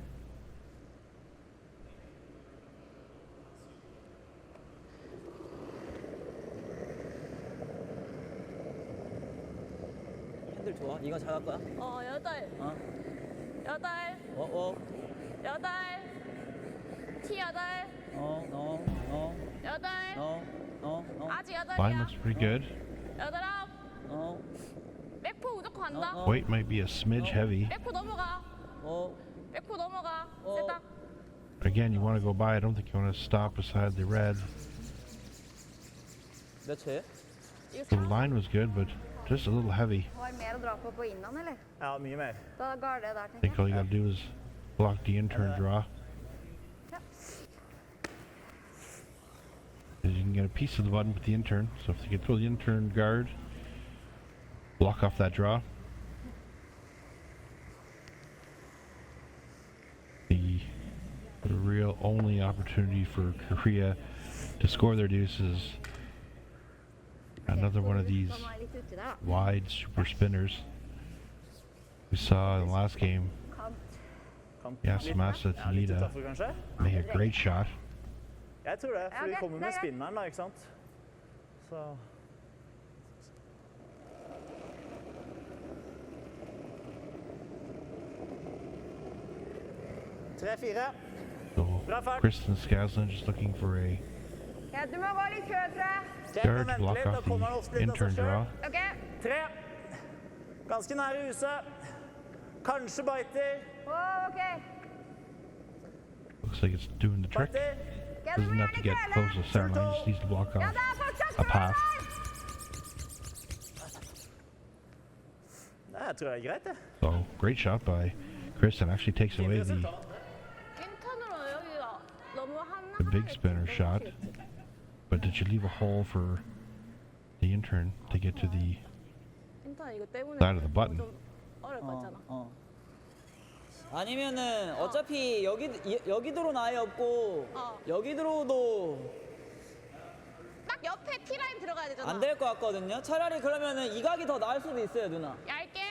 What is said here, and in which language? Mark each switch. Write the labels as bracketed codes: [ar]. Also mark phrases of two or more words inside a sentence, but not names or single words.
[ko] 핸들 좋아? 이거 잘할 거야? 여덟, 어? 여덟, 어? 여덟, T 여덟, 여덟, 아직 Line 여덟이야. [en] looks pretty good. [ko] 여덟 아홉. 백포 무조건 간다. [en] Weight might be a smidge heavy. [ko] 백포 넘어가. 백포 넘어가. 세다. [en] Again, you want to go by. I don't think you want to stop beside the red. [ko] 몇 채? 이거 [en] The line was good, but just a little heavy. [no] Har mer å dra på innan, eller? Ja, mye mer. Da går det der, I tenker think jeg. [en] all you got to do is block the in-turn draw. Because you can get a piece of the button with the in-turn. So if you can throw the in-turn guard, block off that draw. The real only opportunity for Korea to score their deuce is another one of these [no] Han er litt uti der, da. [en] wide super spinners we saw in the last game. [no] Kant Ja, litt Samasa mer. Ja, litt Tanita. utenfor, kanskje? [en] Make a great shot. [no] Jeg tror det, for Ja, de ok, kommer det med er greit. spinneren da, ikke sant? Så... Tre, fire. So Bra fart. [en] Kristen Skaslien just looking for a [no] Ja, du må gå litt kø, tror jeg. Kjent guard og to vente block litt, da off kommer han the ofte litt av in-turn seg draw. selv. Ok. Tre. Ganske nære huset. Kanskje biter. Ok. [en] Looks like it's doing the trick. [no] Biter. Ja, du må [en] Doesn't have to [no] gjerne get køle. [en] close to the center line, just needs to block [no] Ja, off det er fortsatt a bra path. der! Nei, jeg tror det er greit, det. [en] So great shot by Kristen. Actually takes [no] Fint [en] away the [no] resultat. [ko] 인턴으로 여기가 너무 하나. [en] the big spinner shot. But did you leave a hole for the in-turn to get to the [ko] 인턴 이거 때문에 [en] side of the button? [ko] 좀 어려울 것 같잖아. 아니면은 어차피 여기 들어온 아예 없고 여기 들어오도 딱 옆에 T 라인 들어가야 되잖아. 안 될 것 같거든요. 차라리 그러면은 이 각이 더 나을 수도 있어요, 누나. 얇게.